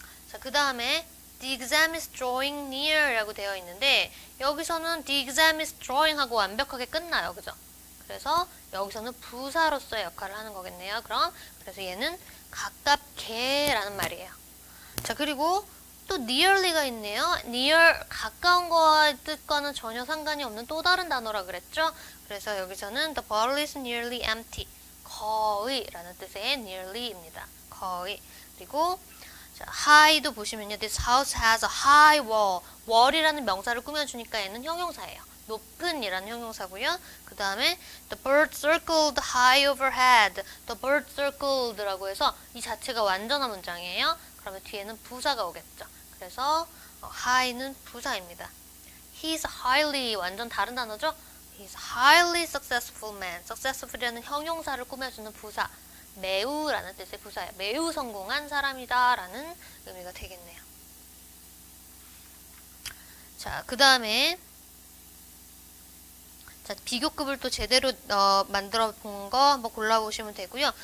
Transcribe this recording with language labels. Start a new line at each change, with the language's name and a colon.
Korean: 자, 그 다음에
English: the exam is drawing near
Korean: 라고 되어 있는데 여기서는
English: the exam is drawing
Korean: 하고 완벽하게 끝나요. 그죠? 그래서 여기서는 부사로서의 역할을 하는 거겠네요. 그래서 얘는 가깝게 라는 말이에요. 자, 그리고 또 nearly가 있네요. near, 가까운 거와 뜻과는 전혀 상관이 없는 또 다른 단어라 그랬죠? 그래서 여기서는
English: the bottle is nearly empty.
Korean: 거의 라는 뜻의 nearly입니다. 거의. 그리고 자, high도 보시면요.
English: This house has a high wall.
Korean: wall이라는 명사를 꾸며주니까 얘는 형용사예요. 높은 이라는 형용사고요. 그 다음에
English: the bird circled high overhead. The bird circled
Korean: 라고 해서 이 자체가 완전한 문장이에요. 그러면 뒤에는 부사가 오겠죠. 그래서 high는 부사입니다.
English: He's highly
Korean: 완전 다른 단어죠.
English: He's highly successful man.
Korean: successful이라는 형용사를 꾸며주는 부사. 매우라는 뜻의 부사예요. 매우 성공한 사람이다 라는 의미가 되겠네요. 자, 그 다음에 자, 비교급을 또 제대로 만들어 본 거 한번 골라보시면 되고요.